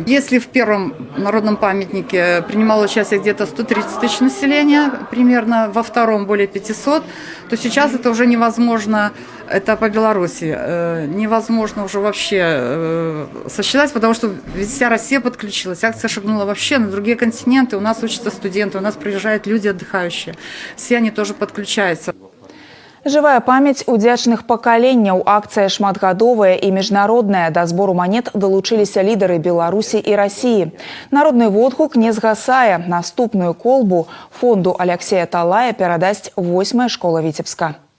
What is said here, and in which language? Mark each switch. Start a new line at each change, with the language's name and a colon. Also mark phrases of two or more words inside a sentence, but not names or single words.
Russian: Если в первом народном памятнике принимало участие где-то 130 тысяч населения, примерно во втором более 500, то сейчас это уже невозможно. Это по Беларуси. Невозможно уже вообще сосчитать, потому что вся Россия подключилась. Акция шагнула вообще на другие континенты. У нас учатся студенты, у нас приезжают люди отдыхающие. Все они тоже подключаются.
Belarusian: Жывая памяць удзячных пакаленняў. Акцыя шматгадовая і міжнародная. Да збору манет далучыліся лідары Беларусі і Расіі. Народны водгук не згасае. Наступную колбу фонду Аляксея Талая перадасць 8-я школа Віцебска.